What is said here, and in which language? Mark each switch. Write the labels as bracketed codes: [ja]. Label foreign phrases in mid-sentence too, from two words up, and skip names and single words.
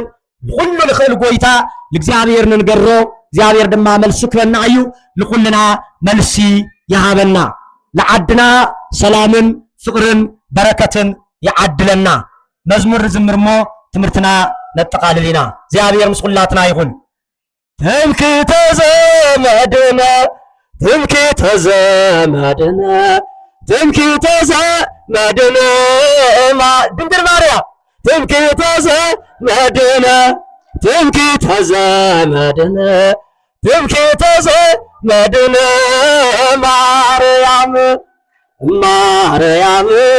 [ti] ሁሉ ልኽእል ጎይታ ለእግዚአብሔር ንገሮ እግዚአብሔር ድማ መልሲ ክበና እዩ ለኩልና መልሲ ይሃበና ለዓድና ሰላምን ፍቅርን በረከትን ይዓድለና። መዝሙር ዝምርሞ ትምርትና ነጠቃልልና እግዚአብሔር ምስኩላትና ይሁን። [gez] ትምክህተ ዘመድነ ትምክህተ ዘመድነ ትምክህተ ዘመድነ ድንግል ማርያም ትምክህተ ዘመድነ ትምክህተ ዘመድነ ትምክህተ ዘመድነ ማርያም ማርያም